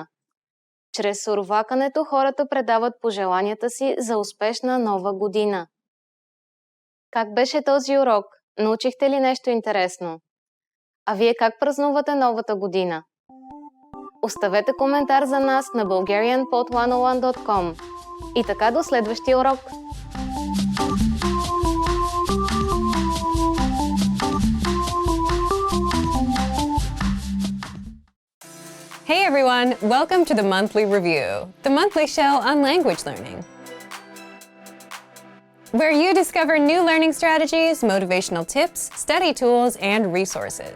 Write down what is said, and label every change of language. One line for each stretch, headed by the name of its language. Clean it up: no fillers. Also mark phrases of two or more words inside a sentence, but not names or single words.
Bulgarian: Чрез сурвакането хората предават пожеланията си за успешна Нова година. Как беше този урок? Научихте ли нещо интересно? А вие как празнувате Новата година? Оставете коментар за нас на bulgarianpod101.com. И така до следващия урок!
English: Hey everyone, welcome to the Monthly Review, the monthly show on language learning, where you discover new learning strategies, motivational tips, study tools, and resources.